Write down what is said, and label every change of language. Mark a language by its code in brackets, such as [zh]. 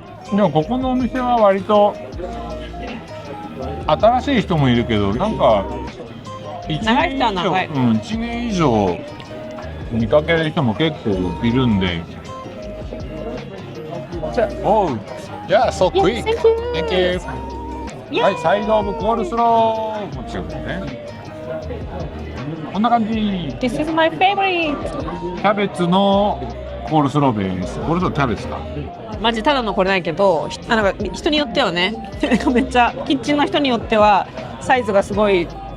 [ja] でもここのお店は割と新しい人もいるけど、なんか1 長い人は長い。 1年以上見かける人も結構いるんで。 [en] おう、Yeah, so quick. Thank you. [ja] はい、サイドオブコールスローも違うんだね。こんな感じ。 [en] This is my favorite. [ja] キャベツのコールスローです。コールスローキャベツか。マジただのこれないけど、なんか人によってはね、めっちゃキッチンの人によってはサイズがすごい